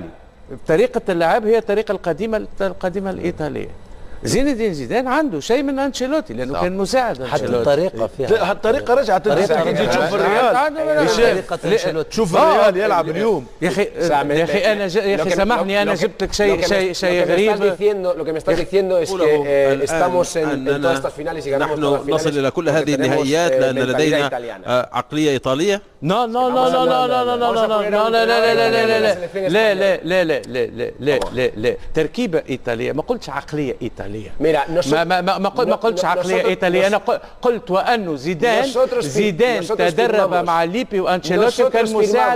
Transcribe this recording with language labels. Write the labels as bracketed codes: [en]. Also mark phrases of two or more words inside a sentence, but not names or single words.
[ar] طريقة اللعب هي الطريقة القديمة الإيطالية. زين الدين زيدان عنده شيء من انشيلوتي لانه كان مساعد حتى الطريقه فيها الطريقه رجعت. تجي تشوف الريال، تشوف الريال يلعب اليوم. يا اخي انا يا اخي سامحني، انا جبت لك شيء غريب. [es] Lo que me estás diciendo es que estamos en todas estas finales y ganamos todas las finales. [ar] نصل الى كل هذه النهائيات لان لدينا عقليه ايطاليه. لا لا لا لا لا لا لا لا لا لا لا تركيبه ايطاليه، ما قلتش عقليه ايطاليه. ما قلتش عقليه ايطاليه، انا قلت وانه زيدان تدرب مع ليبي وانشيلوتي كان مساعد